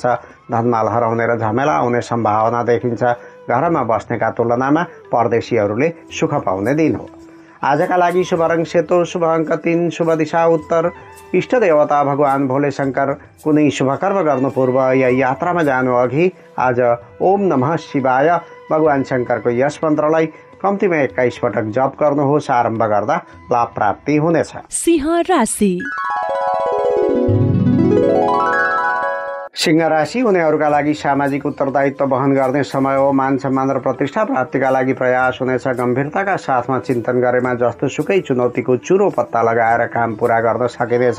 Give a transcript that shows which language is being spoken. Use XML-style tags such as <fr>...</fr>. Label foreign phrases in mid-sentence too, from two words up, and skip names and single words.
<ne>धनमाल हराउने र झमेला आउने सम्भावना देखिन्छ। घरमा बस्नेका तुलनामा परदेशीहरूले सुख पाउने दिन हो। आजका लागि शुभ रङ सेतो, शुभ अङ्क 3, शुभ दिशा उत्तर। इष्ट देवता भगवान भोले शङ्कर। कुनै शुभ कर्म गर्नु पूर्व या यात्रामा जानु अघि आज</ne> <sa>ओम नमः शिवाय</sa> <ne>भगवान शङ्करको यस मन्त्रलाई कम्तीमा 21 पटक जप गर्नुहोस्। आरम्भ गर्दा लाभ प्राप्ति हुनेछ। सिंह राशि। सिंह राशि हुनेहरूका लागि सामाजिक उत्तरदायित्व वहन गर्ने समय हो। मान सम्मान र प्रतिष्ठा प्राप्तिका लागि प्रयास हुनेछ। गम्भीरताका साथमा चिन्तन गरेमा जस्तोसुकै चुनौतीको चुरो पत्ता लगाएर काम पूरा गर्न सकिनेछ।</ne>